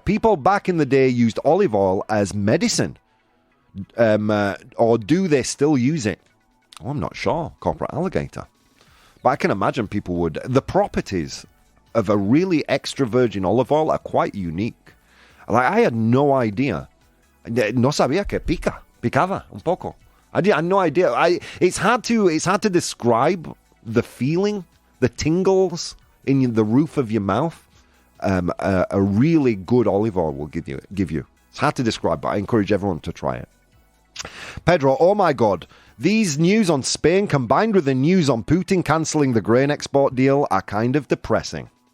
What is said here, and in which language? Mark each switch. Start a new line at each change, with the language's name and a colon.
English: People back in the day used olive oil as medicine. Or do they still use it? Oh, I'm not sure, Corporate Alligator. But I can imagine people would. The properties of a really extra virgin olive oil are quite unique. Like, I had no idea.
Spanish: No sabía que picaba un poco.
English: I had no idea. It's hard to describe the feeling, the tingles in the roof of your mouth. A really good olive oil will give you. It's hard to describe, but I encourage everyone to try it. Pedro, oh my God, these news on Spain combined with the news on Putin cancelling the grain export deal are kind of depressing.